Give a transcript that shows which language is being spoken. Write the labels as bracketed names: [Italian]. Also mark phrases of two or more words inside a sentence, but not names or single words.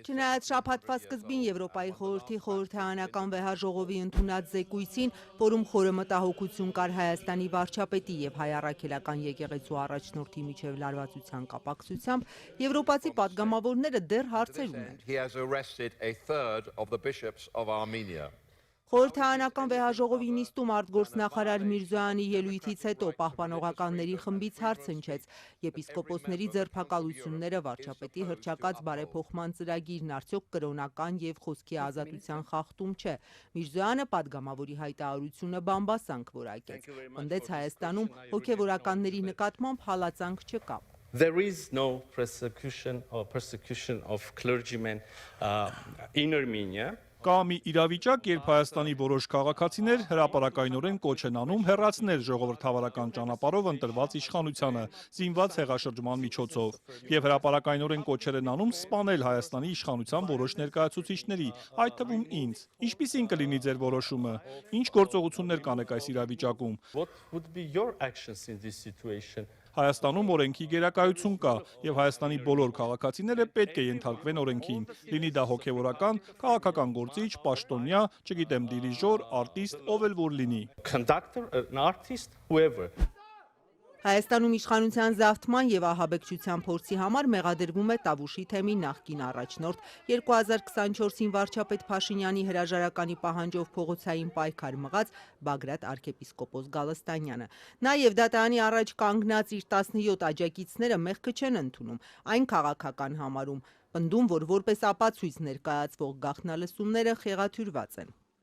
[Armenian] Չնայած շաբաթվա սկզբին Եվրոպայի խորհրդի խորհրդարանական վեհաժողովի ընդունած զեկույցին, որում խորը մտահոգություն կար Հայաստանի վարչապետի եւ հայ առաքելական եկեղեցու առաջնորդի միջև լարվածության կապակցությամբ, եվրոպացի պատգամավորները դեռ հարցեր ունեն։ [English] he has arrested a third of the bishops of Armenia. [Armenian] Խորհրդարանական վեհաժողովի նիստում արտգործնախարար Միրզոյանի ելույթից հետո պահպանողականների խմբից հարց հնչեց. Եպիսկոպոսների ձերբակալությունները վարչապետի հռչակած բարեփոխման ծրագիրն արդյոք կրոնական եւ խոսքի ազատության խախտում չէ։ Միրզոյանը պատգամավորի հայտարարությունը բամբասանք որակեց։ Պնդեց Հայաստանում հոգեվորականների նկատմամբ հալածանք չկա։ [English] There is no persecution of clergymen in Armenia. [Armenian] Կա մի իրավիճակ, երբ Հայաստանի որոշ քաղաքացիներ հրապարակայնորեն կոչ են անում հեռացնել ժողովրդավարական ճանապարհով ընտրված իշխանությանը, զինված հեղաշրջման միջոցով, եւ հրապարակայնորեն կոչեր են անում սպանել Հայաստանի իշխանության որոշ ներկայացուցիչների, այդ թվում ինձ։ Ինչպիսին կլինի ձեր որոշումը։ Ինչ գործողություններ կանեք այս իրավիճակում։ [English] What would be your actions in this situation? [Armenian] Հայաստանում օրենքի գերակայություն կա եւ Հայաստանի բոլոր քաղաքացիները պետք է ենթարկվեն օրենքին, լինի դա հոգեվորական, քաղաքական գործիչ, պաշտոնյա, չգիտեմ, դիրիժոր, արտիստ, ով էլ որ լինի։ [English] Conductor, an artist, whoever. [Armenian] Հայաստանում իշխանության զավթման եւ ահաբեկչության փորձի համար մեղադրվում է Տավուշի թեմի նախկին առաջնորդ 2024-ին վարչապետ Փաշինյանի հրաժարականի պահանջով փողոցային պայքար մղած Բագրատ arczepiskopos Գալստանյանը։ Նաեւ դատարանի առաջ կանգնած իր 17 աջակիցները մեղքը չեն ընդունում, այն քաղաքական համարում, պնդում, որ որպես ապացույց ներկայացվող գաղտնալսումները խեղաթյուրված են։